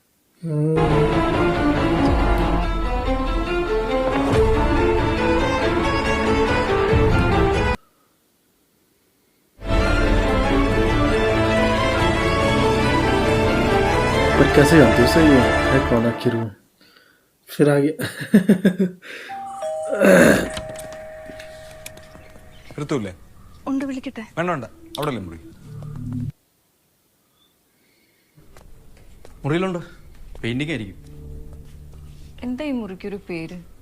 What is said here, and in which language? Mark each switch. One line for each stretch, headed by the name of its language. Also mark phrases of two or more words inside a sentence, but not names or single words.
Hindi: पर कैसे जानती है उसे ये है कौन आखिर वो? फिर आ गया।
Malayalam: ഋതുല്ലേ? ഉണ്ട്, വിളിക്കട്ടെ? വേണ്ട വേണ്ട, അവിടെ അല്ലേ മുറി. മുറിയിലുണ്ട്, പെയിന്റിംഗ് ആയിരിക്കും. എന്താ ഈ മുറിക്കൊരു പേര്?